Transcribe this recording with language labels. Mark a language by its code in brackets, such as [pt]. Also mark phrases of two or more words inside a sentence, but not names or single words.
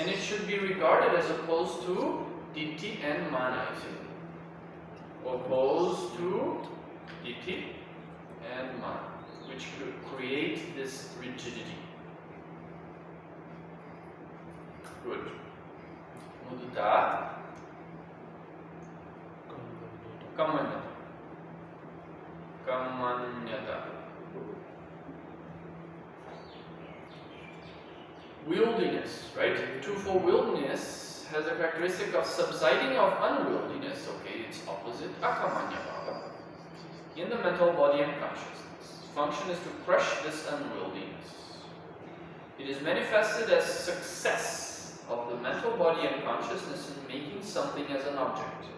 [en] And it should be regarded as opposed to diṭṭhi and māna, you see. Opposed to diṭṭhi and māna, which create this rigidity. Good. [pi] Mudita. Kamanyata. [en] Kamanyata. Wieldiness, right? Twofold wieldiness has a characteristic of subsiding of unwieldiness. Okay, its opposite, akamanyabhava, in the mental body and consciousness. Function is to crush this unwieldiness. It is manifested as success of the mental body and consciousness in making something as an object.